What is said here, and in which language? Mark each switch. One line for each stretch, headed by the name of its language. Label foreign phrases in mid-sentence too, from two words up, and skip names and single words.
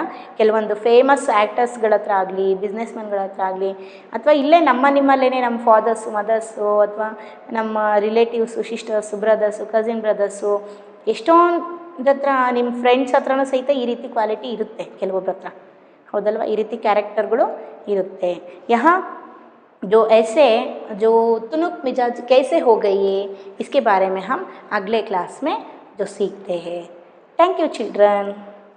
Kannada: ಕೆಲವೊಂದು ಫೇಮಸ್ ಆ್ಯಕ್ಟರ್ಸ್ಗಳ ಹತ್ರ ಆಗಲಿ, ಬಿಸ್ನೆಸ್ ಮ್ಯಾನ್ಗಳ ಹತ್ರ ಆಗಲಿ, ಅಥವಾ ಇಲ್ಲೇ ನಿಮ್ಮಲ್ಲೇ ನಮ್ಮ ಫಾದರ್ಸು, ಮದರ್ಸು, ಅಥವಾ ನಮ್ಮ ರಿಲೇಟಿವ್ಸು, ಸಿಸ್ಟರ್ಸು, ಬ್ರದರ್ಸು,
English: cousin brothers,
Kannada: ಎಷ್ಟೊಂದು ಹತ್ರ ನಿಮ್ಮ ಫ್ರೆಂಡ್ಸ್ ಹತ್ರನೂ ಸಹಿತ ಈ ರೀತಿ ಕ್ವಾಲಿಟಿ ಇರುತ್ತೆ ಕೆಲವೊಬ್ಬರ ಹತ್ರ, ಹೌದಲ್ವಾ? ಈ ರೀತಿ ಕ್ಯಾರೆಕ್ಟರ್ಗಳು ಇರುತ್ತೆ.
Hindi: जो ऐसे जो तुनुक मिजाज कैसे हो गई है, इसके बारे में हम अगले क्लास में जो सीखते हैं.
English: thank you children.